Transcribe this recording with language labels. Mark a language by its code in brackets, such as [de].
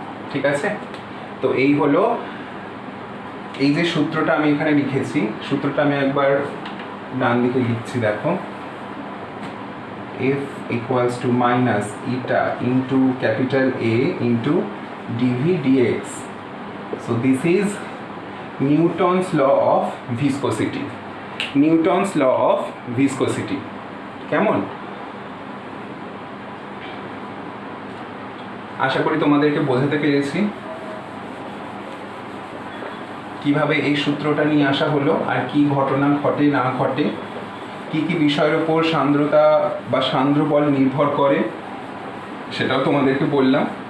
[bn] ঠিক আছে, তো এই হলো, এই যে সূত্রটা আমি এখানে লিখেছি, সূত্রটা আমি একবার ডান দিকে লিখছি, দেখো, [en] F equals to minus eta into capital A into dV dx. So this is Newton's law of viscosity. Newton's law of viscosity. [bn] কেমন? আশা করি তোমাদেরকে বোঝাতে পেরেছি কিভাবে এই সূত্রটা নিয়ে আসা হলো, আর কি ঘটনা ঘটে না ঘটে, কি কি বিষয়ের উপর সান্দ্রতা বা সান্দ্র বল নির্ভর করে, সেটাও তোমাদেরকে বললাম।